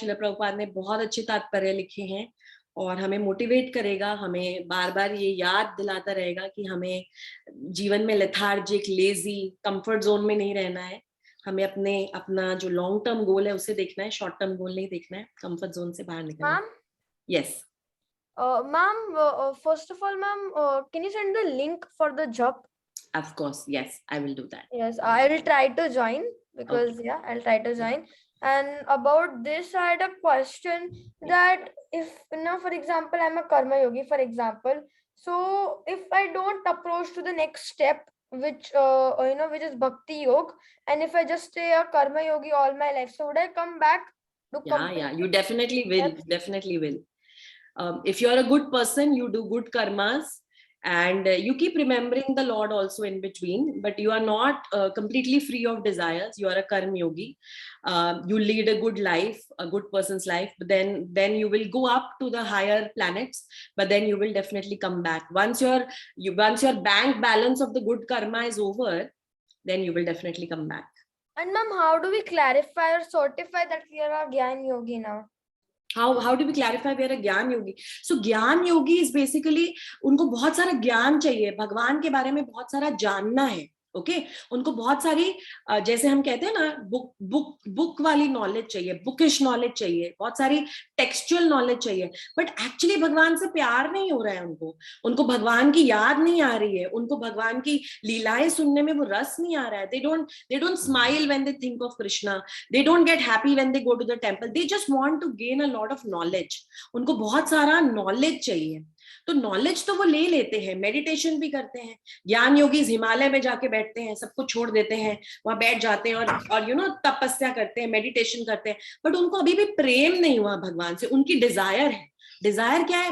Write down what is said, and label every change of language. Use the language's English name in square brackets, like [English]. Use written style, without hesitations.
[Hindi] श्रील प्रभुपाद ने बहुत अच्छे तात्पर्य लिखे हैं और हमें मोटिवेट करेगा, हमें बार बार ये याद दिलाता रहेगा कि हमें जीवन में लेथार्जिक, लेजी, कंफर्ट जोन में नहीं रहना है। हमें अपना जो लॉन्ग टर्म गोल है उसे देखना है, शॉर्ट टर्म गोल नहीं देखना है, कंफर्ट जोन से बाहर निकलना है। [English] Yes Ma'am, first of all, ma'am, can you send the link for the job? Of course, yes, I will do that. Yes, I will try to join because Okay. yeah, I'll try to join. And about this, I had a question that if for example, I'm a karma yogi, for example, so if I don't approach to the next step, which which is bhakti yoga, and if I just stay a karma yogi all my life, so would I come back to Yeah, you definitely will. Definitely will. If you're a good person, you do good karmas, and you keep remembering the Lord also in between, but you are not completely free of desires. You are a karma yogi. You lead a good life, a good person's life, but then you will go up to the higher planets, but then you will definitely come back. Once your bank balance of the good karma is over, then you will definitely come back. And ma'am, how do we clarify or certify that we are a Gyan Yogi now? How do we clarify we are a Gyan Yogi? So [Hindi] ज्ञान योगी [English] is basically, [Hindi] उनको बहुत सारा ज्ञान चाहिए, भगवान के बारे में बहुत सारा जानना है, ओके उनको बहुत सारी जैसे हम कहते हैं ना बुक वाली नॉलेज चाहिए, बुकिश नॉलेज चाहिए, बहुत सारी टेक्सचुअल नॉलेज चाहिए, बट एक्चुअली भगवान से प्यार नहीं हो रहा है उनको भगवान की याद नहीं आ रही है, उनको भगवान की लीलाएं सुनने में वो रस नहीं आ रहा है. [English] they don't smile when they think of Krishna, they don't get happy when they go to the temple, they just want to gain a lot of knowledge. [Hindi] उनको बहुत सारा नॉलेज चाहिए. तो नॉलेज तो वो ले लेते हैं, मेडिटेशन भी करते हैं, ज्ञान योगी हिमालय में जाके बैठते हैं, सब कुछ छोड़ देते हैं, वहां बैठ जाते हैं और तपस्या करते हैं, मेडिटेशन करते हैं, बट उनको अभी भी प्रेम नहीं हुआ भगवान से. उनकी डिजायर है. डिजायर क्या है?